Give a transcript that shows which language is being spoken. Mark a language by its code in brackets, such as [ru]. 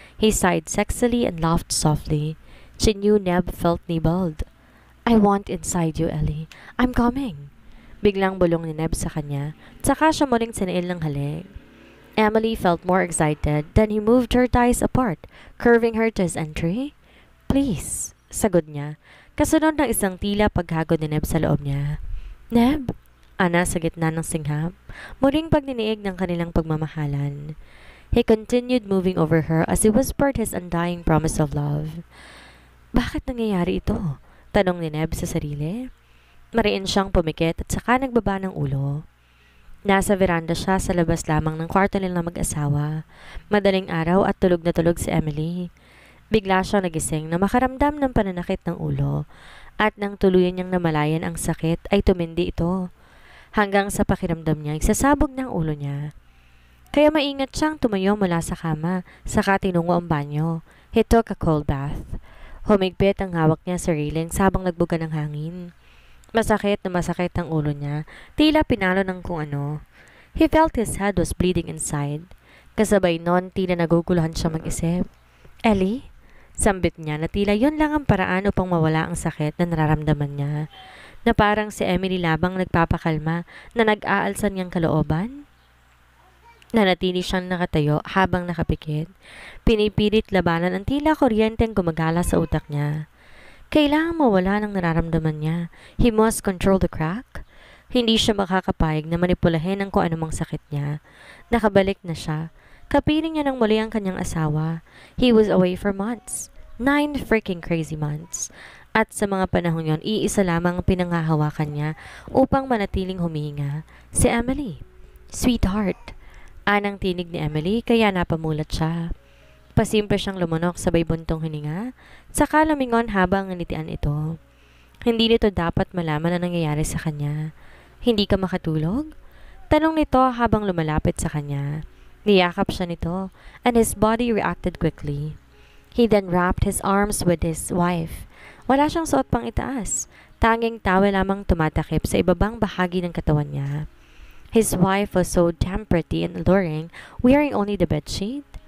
[en] He sighed sexily and laughed softly. She knew Neb felt nibbled. I want inside you, Ellie. I'm coming. [tl] Biglang bulong ni Neb sa kanya, tsaka siya muling sinail ng halik. [en] Emily felt more excited, then he moved her thighs apart, curving her to his entry. [tl] Please, sagod niya, kasunod ng isang tila paghagod ni Neb sa loob niya. Neb? Ana sa gitna ng singhap, muling pagdiniig ng kanilang pagmamahalan. [en] He continued moving over her as he whispered his undying promise of love. [tl] Bakit nangyayari ito? Tanong ni Neb sa sarili. Mariin siyang pumikit at saka nagbaba ng ulo. Nasa veranda siya sa labas lamang ng kwarto nilang mag-asawa. Madaling araw at tulog na tulog si Emily. Bigla siyang nagising na makaramdam ng pananakit ng ulo at nang tuluyan niyang namalayan ang sakit ay tumindi ito. Hanggang sa pakiramdam niya, isasabog ng ulo niya. Kaya maingat siyang tumayo mula sa kama, saka tinungo ang banyo. [en] He took a cold bath. [tl] Humigpit ang hawak niya sa railing habang nagbuga ng hangin. Masakit na masakit ang ulo niya, tila pinalo ng kung ano. [en] He felt his head was bleeding inside. [tl] Kasabay nun, tila naguguluhan siya mag-isip. Ellie? Sambit niya na tila yun lang ang paraan upang mawala ang sakit na nararamdaman niya. Na parang si Emily labang nagpapakalma na nag-aalsan niyang kalooban. Nanatili siyang nakatayo habang nakapikit. Pinipilit labanan ang tila kuryenteng gumagala sa utak niya. Kailangang mawala ng nararamdaman niya. [en] He must control the crack. [tl] Hindi siya makakapayag na manipulahin ang kung anumang sakit niya. Nakabalik na siya. Kapiling niya ng muli ang kanyang asawa. [en] He was away for months. 9 freaking crazy months. [tl] At sa mga panahon yon, iisa lamang ang pinanghahawakan niya upang manatiling humihinga. Si Emily. Sweetheart. Anang tinig ni Emily kaya napamulat siya. Pasimple siyang lumunok sabay buntong hininga, saka lumingon habang nganitian ito. Hindi nito dapat malaman ang nangyayari sa kanya. Hindi ka makatulog? Tanong nito habang lumalapit sa kanya. Niyakap siya nito, [en] and his body reacted quickly. He then wrapped his arms with his wife. [tl] Wala siyang suot pang itaas. Tanging towel lamang tumatakip sa ibabang bahagi ng katawan niya. [en] His wife was so damn pretty and alluring, wearing only the bedsheet.